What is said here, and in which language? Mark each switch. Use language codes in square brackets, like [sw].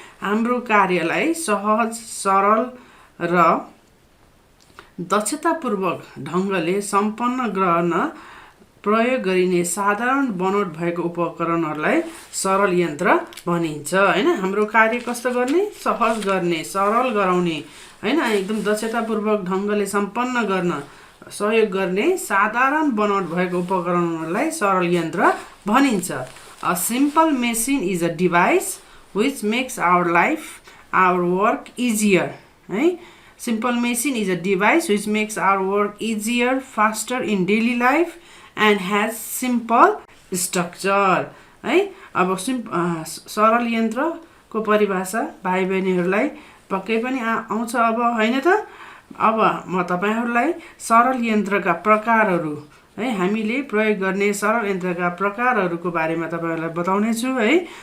[ne] हाम्रो कार्यलाई सहज, सरल र दक्षतापूर्वक ढङ्गले सम्पन्न गर्न प्रयोग गरिने साधारण बनोट भएको उपकरणहरूलाई सरल यन्त्र भनिन्छ, हैन? हाम्रो कार्य कस्तो गर्ने? सहज गर्ने, सरल गराउने, हैन? एकदम दक्षतापूर्वक ढङ्गले सम्पन्न गर्न सहयोग गर्ने साधारण बनोट भएको उपकरणहरूलाई सरल यन्त्र भनिन्छ। [en] A simple machine is a device which makes our work easier, है? Simple machine is a device which makes our work easier, faster in daily life and has simple structure, है? [ne] अब सरल यन्त्रको परिभाषा भाइ बहिनीहरूलाई पक्कै पनि आउँछ अब, हैन त? अब म तपाईहरूलाई सरल यन्त्रका प्रकारहरू, है हामीले प्रयोग गर्ने सरल यन्त्रका प्रकारहरूको बारेमा तपाईहरूलाई बताउने छु, है?